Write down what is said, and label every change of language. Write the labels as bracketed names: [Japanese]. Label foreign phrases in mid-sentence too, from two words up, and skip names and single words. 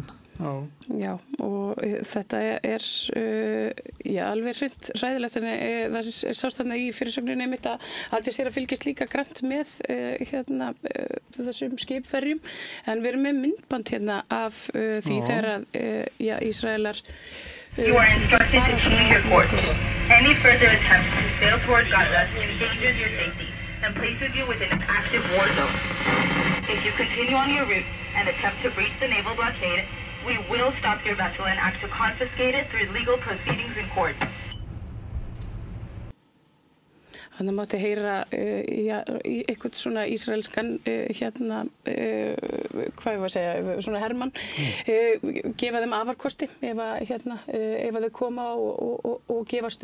[Icelandic] Já, og þetta alveg hræðilegt, en það sást þarna í fyrirsögninni einmitt að Al Jazeera fylgist líka grannt með þessum skipverjum, en við erum með myndband af því þegar að Ísraelar [English] You are instructed to keep your course. Any further attempts to sail toward Gaza endangers your safety and places you within an active war zone. If you continue on your route and attempt to breach the naval blockade, we will stop your vessel and act to confiscate it through legal proceedings in court. [Icelandic] Þannig mátti heyra eitthvað svona ísraelskan svona hermann gefa þeim afarkosti ef þau koma og gefast